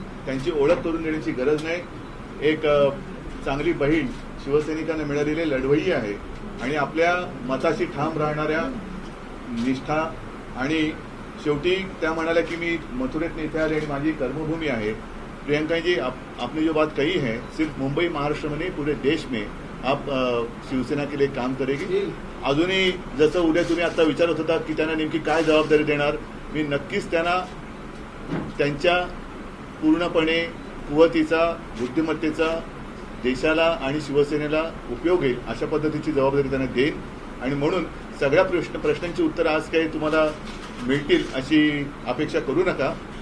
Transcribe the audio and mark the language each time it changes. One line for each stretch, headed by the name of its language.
Marathi: त्यांची ओळख करून देण्याची गरज नाही. एक चांगली बहीण शिवसैनिकांना मिळालेली लढवय्यी आहे आणि आपल्या मताशी ठाम राहणाऱ्या निष्ठा, आणि शेवटी त्या म्हणाल्या की मी मथुरेत इथे आले आणि माझी कर्मभूमी आहे.
Hindi: प्रियंका जी, आपने जो बात कही है सिर्फ मुंबई महाराष्ट्र में नहीं पूरे देश में आप शिवसेना के लिए काम करेगी.
Marathi: अजूनही जसं उद्या तुम्ही आता विचारत होता की त्यांना नेमकी काय जबाबदारी देणार, मी नक्कीच त्यांना त्यांच्या पूर्णपणे कुवतीचा, बुद्धिमत्तेचा देशाला आणि शिवसेनेला उपयोग येईल अशा पद्धतीची जबाबदारी त्यांना देईन. आणि म्हणून सगळ्या प्रश्नांची उत्तरं आज काही तुम्हाला मिळतील अशी अपेक्षा करू नका.